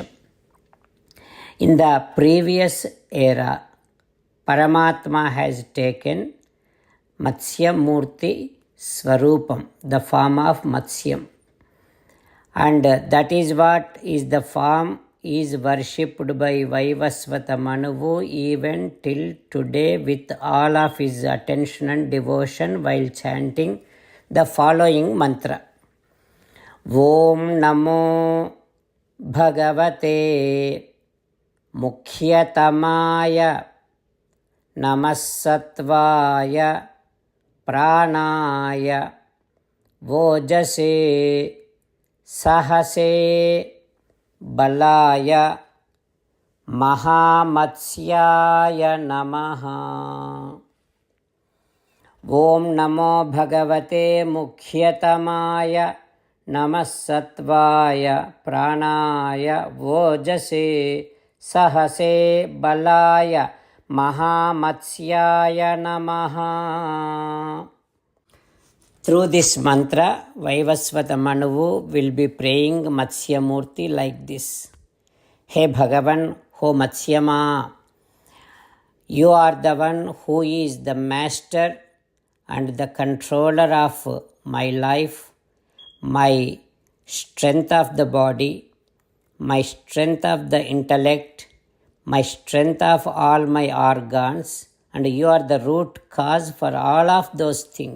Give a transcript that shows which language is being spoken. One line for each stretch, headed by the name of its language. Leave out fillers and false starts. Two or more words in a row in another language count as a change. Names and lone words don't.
English: In the previous era, Paramatma has taken Matsya Murti Swarupam, the form of Matsyam, and that is what is the form is worshipped by Vaivasvata Manuvu even till today with all of his attention and devotion while chanting the following mantra.
Sanskrit: ओं नमो भगवते मुख्यतमाय नमःसत्त्वाय प्राणाय ओजसे सहसे బలాయ మహామత్స్యాయ నమః. ఓం నమో భగవతే ముఖ్యతమాయ నమఃసత్వాయ ప్రాణాయ ఓజసే సహసే బలాయ మహామత్స్యాయ నమః.
English: Through this mantra, Vaivasvata Manuvu will be praying Matsya Murti like this. Hey Bhagavan, Ho Matsyama, you are the one who is the master and the controller of my life, my strength of the body, my strength of the intellect, my strength of all my organs, and you are the root cause for all of those things.